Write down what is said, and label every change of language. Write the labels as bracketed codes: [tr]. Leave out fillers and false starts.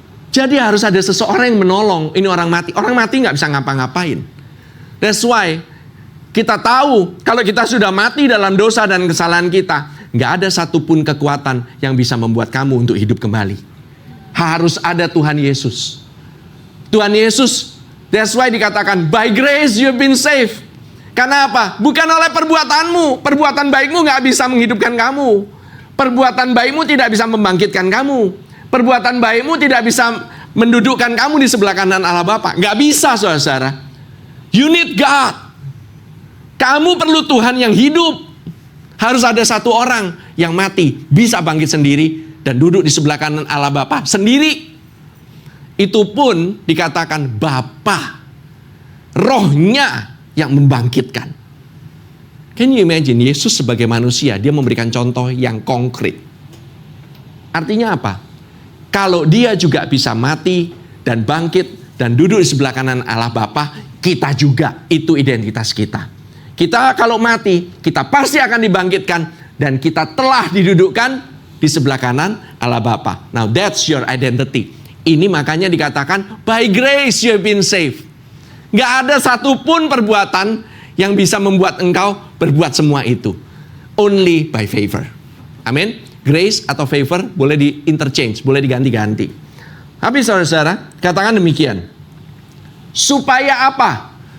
[id] Jadi harus ada seseorang yang menolong. Ini orang mati. Orang mati nggak bisa ngapa-ngapain. [en] That's why [id] kita tahu kalau kita sudah mati dalam dosa dan kesalahan kita, nggak ada satupun kekuatan yang bisa membuat kamu untuk hidup kembali. Harus ada Tuhan Yesus. Tuhan Yesus. [en] That's why [id] dikatakan [en] by grace you've been saved. [id] Karena apa? Bukan oleh perbuatanmu. Perbuatan baikmu nggak bisa menghidupkan kamu. Perbuatan baikmu tidak bisa membangkitkan kamu. Perbuatan baikmu tidak bisa mendudukkan kamu di sebelah kanan Allah Bapa. Nggak bisa, saudara-saudara. [en] You need God. [id] Kamu perlu Tuhan yang hidup. Harus ada satu orang yang mati, bisa bangkit sendiri, dan duduk di sebelah kanan Allah Bapa sendiri. Itu pun dikatakan Bapa. Rohnya yang membangkitkan. [en] Can you imagine, [id] Yesus sebagai manusia, dia memberikan contoh yang konkret. Artinya apa? Kalau dia juga bisa mati dan bangkit dan duduk di sebelah kanan Allah Bapa, kita juga, itu identitas kita. Kita kalau mati, kita pasti akan dibangkitkan dan kita telah didudukkan di sebelah kanan Allah Bapa. [en] Now that's your identity. [id] Ini makanya dikatakan [en] by grace you have been saved. [id] Gak ada satupun perbuatan yang bisa membuat engkau berbuat semua itu. [en] Only by favor. [id] Amin. Grace atau favor boleh di-interchange, boleh diganti-ganti. Tapi saudara-saudara, katakan demikian. Supaya apa?